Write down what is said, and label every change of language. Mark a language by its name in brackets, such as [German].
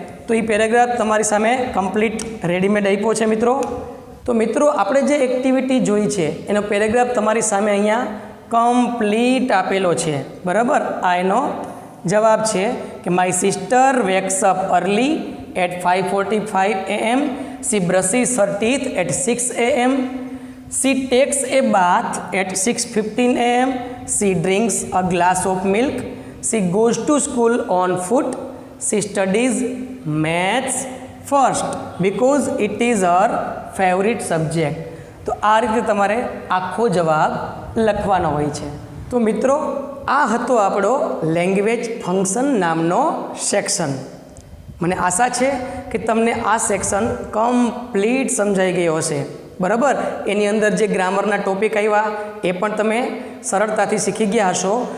[Gujarati] તો એ પેરેગ્રાફ તમારી સામે કમ્પ્લીટ રેડીમેડ આપ્યો છે મિત્રો. તો મિત્રો આપણે જે એક્ટિવિટી જોઈ છે એનો પેરેગ્રાફ તમારી સામે અહીંયા કમ્પ્લીટ આપેલો છે, બરાબર. આ એનો જવાબ છે કે my sister wax up early at 5:45 AM. [English] She brushes her teeth at 6 AM. She takes a bath at 6:15 AM. She drinks a glass of milk. She goes to school on foot. She studies maths first because it is her favorite subject. [Gujarati] તો આ રીતે તમારે આખો જવાબ લખવાનો હોય છે. તો મિત્રો આ હતો આપણો લેંગ્વેજ ફંક્શન નામનો સેક્શન. મને આશા છે કે તમને આ સેક્શન કમ્પ્લીટ સમજાઈ ગયો હશે, બરાબર. એની અંદર જે ગ્રામરના ટોપિક આવ્યા એ પણ તમે સરળતાથી શીખી ગયા હશો.